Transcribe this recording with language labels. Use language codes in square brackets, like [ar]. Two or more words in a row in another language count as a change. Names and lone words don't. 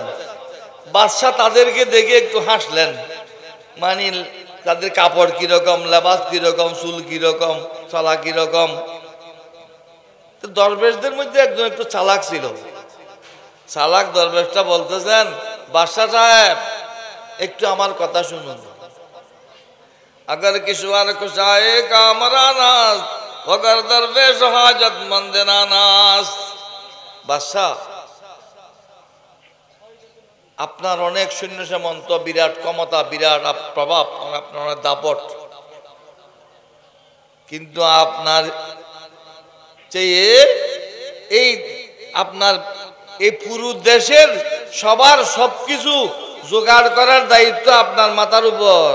[bn] বাদশাহ তাদেরকে দেখে একটু হাসলেন, মানে তাদের কাপড় কিরকম, লেবাস কিরকম, চুল কিরকম, চলা কিরকম। দরবেশদের মধ্যে একজন একটু চালাক ছিল। চালাক দরবেশটা বলতেছেন, বাদশাহ সাহেব একটু আমার কথা শুনুন। [fa] اگر کشور گشای کامرانست اگر درویش حاجت مند نانست. [bn] বাদশাহ আপনার অনেক সৈন্য সামন্ত, বিরাট ক্ষমতা, বিরাট প্রভাব, আপনার অনেক দাপট, কিন্তু আপনার চেয়ে এই আপনার এই পুরো দেশের সবার সবকিছু জোগাড় করার দায়িত্ব আপনার মাথার উপর।